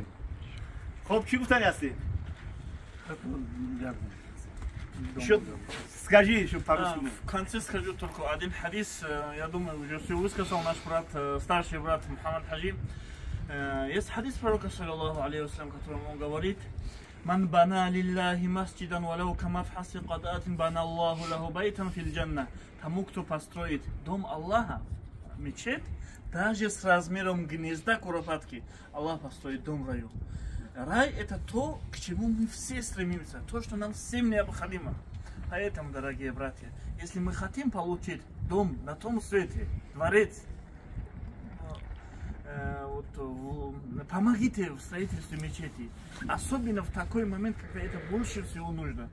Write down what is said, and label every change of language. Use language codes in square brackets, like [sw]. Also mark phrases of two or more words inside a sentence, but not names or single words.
[fa] خب چی گفتنی هستی؟ شو [ru] скажи, что по-русски. В конце скажу только один хадис. Я думаю, уже все высказал наш брат, старший брат Мухаммад Хаджи. Есть хадис пророка, [ar] صلى الله عليه وسلم, [ru] которым он говорит: [ar] من بنى لله مسجدا ولو كمفحص قطعة بنى الله له بيتا في الجنة. [ru] Тому, кто построит дом Аллаха, мечеть, даже с размером гнезда куропатки, Аллах построит дом в раю. Рай – это то, к чему мы все стремимся, то, что нам всем необходимо. Поэтому, дорогие братья, если мы хотим получить дом на том свете, дворец, помогите в строительстве мечети, особенно в такой момент, когда это больше всего нужно.